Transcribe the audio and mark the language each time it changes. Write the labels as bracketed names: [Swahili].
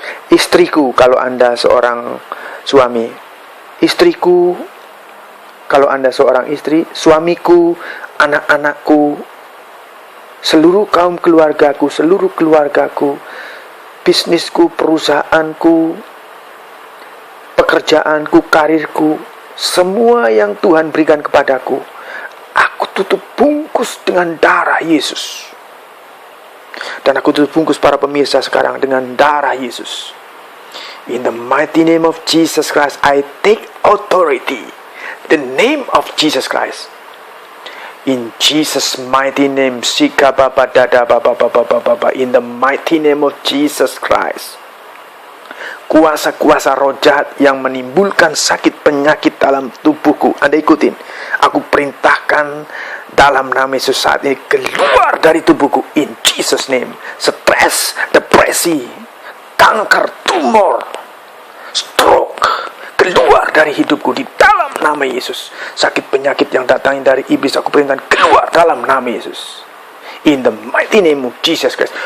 [Indonesian] Istriku, kalau Anda seorang suami, istriku, kalau Anda seorang istri, suamiku, anak-anakku, seluruh kaum keluargaku, seluruh keluargaku, bisnisku, perusahaanku, pekerjaanku, karirku, semua yang Tuhan berikan kepadaku, aku tutup bungkus dengan darah Yesus. Dan aku tutup bungkus para pemirsa sekarang dengan darah Yesus. [English] In the mighty name of Jesus Christ, I take authority. The name of Jesus Christ. In Jesus' mighty name, Sika Baba Dada Baba Baba Baba. In the mighty name of Jesus Christ, [Indonesian] kuasa-kuasa roh jahat yang menimbulkan sakit penyakit dalam tubuhku, Anda ikutin. Aku perintahkan dalam nama Yesus saat ini keluar dari tubuhku. [English] In Jesus' name. [Indonesian] Stres, depresi, kanker, tumor, stroke, keluar dari hidupku di dalam nama Yesus. Sakit penyakit yang datang dari iblis, aku perintahkan keluar dalam nama Yesus. [English] In the mighty name of Jesus Christ.